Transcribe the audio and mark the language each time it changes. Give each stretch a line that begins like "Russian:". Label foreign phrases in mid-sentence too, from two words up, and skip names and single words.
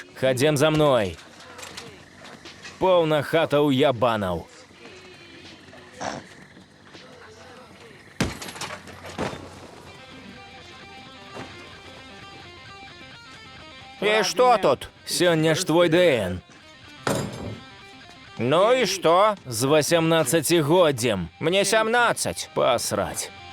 Belarusian: Хадзем за мной. Поўна хата ў ябанаў. І што тут? Сёння ж твой ДН.
Russian: Ну и что?
Belarusian: С 18-годдзем. Мне 17. Посрать.